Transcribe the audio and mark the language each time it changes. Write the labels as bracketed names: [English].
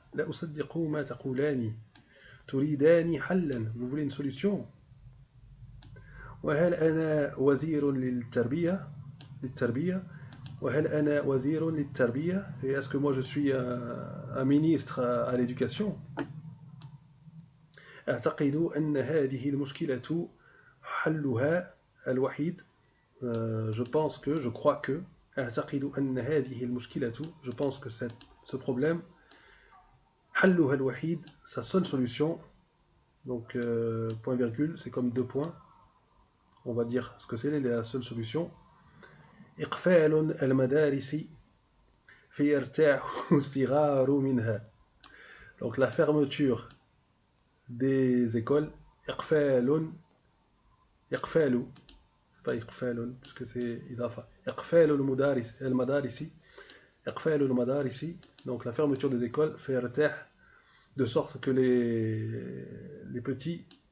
[Arabic] لا أصدق ما تقولاني. تريداني حلا. [French] Vous voulez une solution. [Arabic] وهل أنا وزير للتربية. وهل أنا وزير للتربية. [French] Et est-ce que moi je suis un ministre à l'éducation. [Arabic] أعتقد أن هذه المشكلة حلها الوحيد. [French] Je crois que [Arabic] أعتقد أن هذه المشكلة, [French] je pense que ce problème, [Arabic] حلها الوحيد, [French] sa seule solution, donc point virgule, c'est comme deux points, on va dire ce que c'est la seule solution. [Arabic] إقفال المدارس فيرتاح الصغار منها. [French] Donc la fermeture des écoles, إقفال, c'est pas إقفال puisque c'est إضافة, [Arabic] إقفال المدارس, إقفال المدارس, [French] donc la fermeture des écoles, [Arabic] فيرتاح, [French] de sorte que les petits